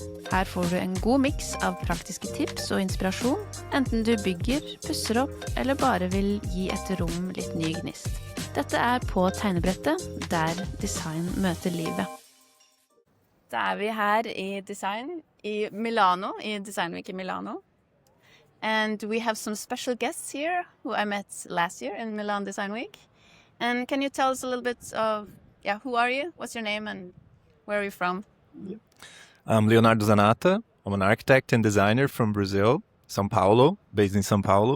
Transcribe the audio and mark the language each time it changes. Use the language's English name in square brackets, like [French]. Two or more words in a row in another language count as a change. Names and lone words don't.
[Norwegian] Her får du en god miks av praktiske tips og inspirasjon, enten du bygger, pusser opp eller bare vil gi et rom litt ny gnist. Dette er På tegnebrettet, der design møter livet. Da er vi her i design i Milano, i Designweek i Milano. [English] And we have some special guests here who I met last year in Milan Design Week. And can you tell us a little bit of, who are you? What's your name and where are you from? I'm Leonardo Zanatta. I'm an architect and designer from Brazil, São Paulo, based in São Paulo.